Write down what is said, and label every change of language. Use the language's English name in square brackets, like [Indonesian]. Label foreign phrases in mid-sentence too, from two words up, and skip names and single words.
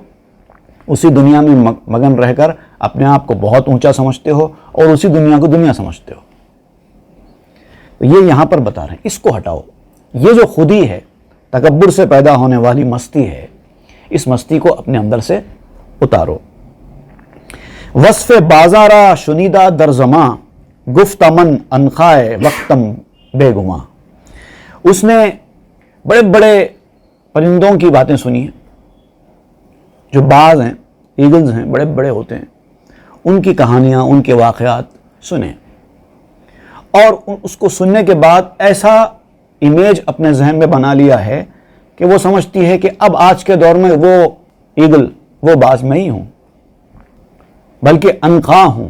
[Urdu] اسی دنیا میں مگن رہ کر اپنے آپ کو بہت اونچا سمجھتے ہو اور اسی دنیا کو دنیا سمجھتے ہو. تو یہ یہاں پر بتا رہے ہیں، اس کو ہٹاؤ. یہ جو خودی ہے، تکبر سے پیدا ہونے والی مستی ہے، اس مستی کو اپنے اندر سے اتارو. [Persian] وصف بازارا شنیدہ در زماں، گفت من انخائے وقتم بے گماں. [Urdu] اس نے بڑے بڑے پرندوں کی باتیں سنی ہیں، جو باز ہیں، ایگلز ہیں، بڑے بڑے ہوتے ہیں، ان کی کہانیاں، ان کے واقعات سنیں، اور اس کو سننے کے بعد ایسا امیج اپنے ذہن میں بنا لیا ہے کہ وہ سمجھتی ہے کہ اب آج کے دور میں وہ ایگل، وہ باز میں ہی ہوں، بلکہ انخا ہوں.